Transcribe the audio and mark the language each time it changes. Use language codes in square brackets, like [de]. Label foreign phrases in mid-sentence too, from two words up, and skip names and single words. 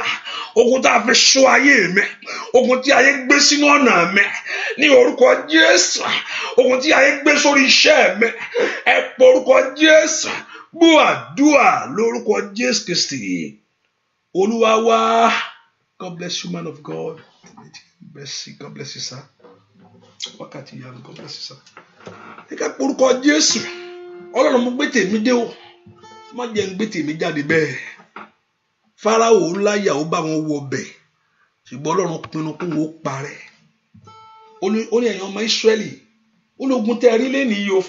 [yo] Ogun tá a fi ṣọ́ ayé mi. Ogun tí ayé gbé sínú ọ̀nà mi. Ní orúkọ Jésù. Ogun tí ayé gbé sórí iṣẹ́ mi. Ẹ pe orúkọ Jésù. Gbọ́ àdúrà lórúkọ Jésù Kristi. Olúwa wá. [en] God bless you, man of God. God bless you, [yo] sir. Wákàtí ìyanu, [en] God bless you, sir. [yo] Ẹ ká pe orúkọ Jésù. Ọlọ́run mo gbé tèmi dé o. Má jẹ́ ń gbé tèmi jáde bẹ́ẹ̀. Fáráò láyà ó bá wọn wọ bẹ̀. Ṣùgbọ́n Ọlọ́run pinnu kó wọ́n parẹ́. Ó ní ẹ̀yin ọmọ Ísírẹ́lì. Ó ní ogun tẹ́ rí lẹ́nu yìí o.